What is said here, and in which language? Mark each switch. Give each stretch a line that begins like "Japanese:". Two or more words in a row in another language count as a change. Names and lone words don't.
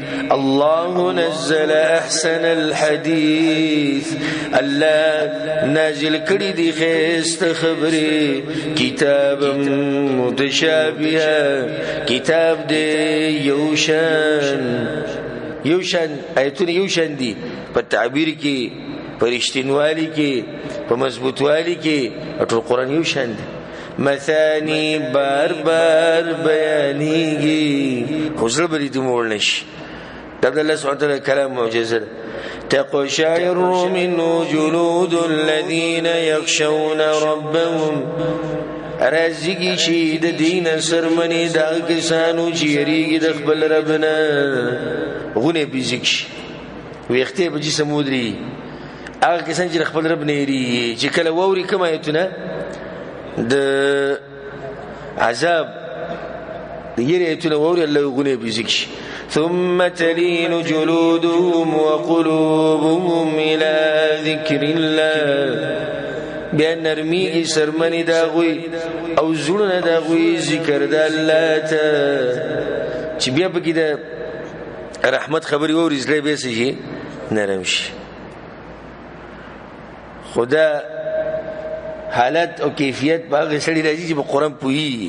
Arabic: الله نزل احسن الحدیث،
Pashto: الله نازل کړي دي ښایسته خبرې،
Arabic: کتاب متشابهه،
Pashto: کتاب دی یو شان آیتونه یو شان دي په تعبیر کې، په رښتینوالي کې، په مضبوطوالي کې، ټول قرآن یو شان دی. مثانی بار بار بیانیږي خو زړه به دې موړ نه شي. دا د الله
Arabic: سبحانه وتعالی
Pashto: کلام معجزه ده.
Arabic: تقشعر منه جلود الذین یخشون ربهم،
Pashto: رازقی شي د دین سرمنې دا کسانو چې یریږي د خپل رب نه، غونې بیزیک شي، ویښتې په جسم ودري. هغه کسان چې د خپل رب نه یریږي چې کله واوري کوم آیتونه د عذاب د یری ایتونه واوري الله غونې بیزیک شي.
Arabic: ثم تلين جلودهم وقلوبهم إلى ذكر الله،
Pashto: بیا نرمیږي سرمنې د هغوی او زړونه د هغوی ذکر د الله ته، چې بیا پکې د رحمت خبرې واوري زړه بیا څه شي نرم شي. خدا حالت او کیفیت په هغه سړي راځي چې په قرآن پوهېږي.